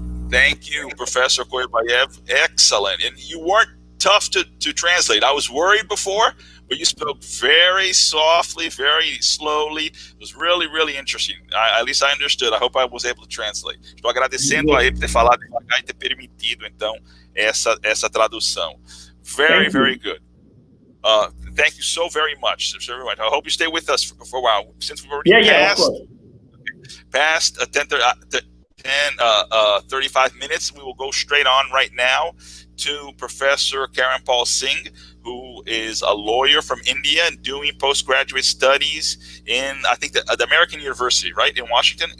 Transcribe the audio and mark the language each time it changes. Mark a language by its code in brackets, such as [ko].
[en] Thank you, Professor Koibayev. Excellent. And you weren't tough to translate. I was worried before, but you spoke very softly, very slowly. It was really, really interesting. At least I understood. I hope I was able to translate. [pt] Estou agradecendo a ele por ter falado devagar e ter permitido, então, essa tradução. [en] Very, very good. Thank you so very much. I hope you stay with us for a while. Since we've already past 35 minutes, we will go straight on right now to Professor Karan Paul Singh, who is a lawyer from India and doing postgraduate studies in, I think, the American University, right, in Washington.